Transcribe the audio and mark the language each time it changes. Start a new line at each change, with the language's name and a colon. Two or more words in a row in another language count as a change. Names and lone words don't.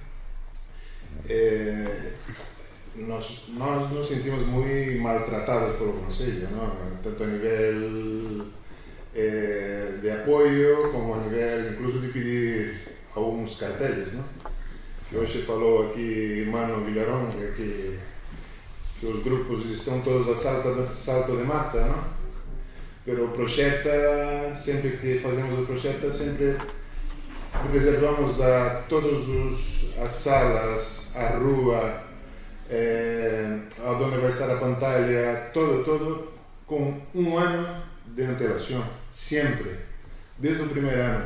Galician: Nos sentimos moi maltratados polo Concello, ¿no? Tanto a nivel de apoio como a nivel incluso de pedir alguns carteles, ¿no? Que hoxe falou aquí Mano Villarón que que os grupos
Portuguese: estão todos a salto de mata, não? Pero o Proxeta, sempre que fazemos o Proxeta, sempre reservamos a todos as salas, a rua, onde vai estar a pantalla, todo com um ano de antelação, sempre, desde o primeiro ano.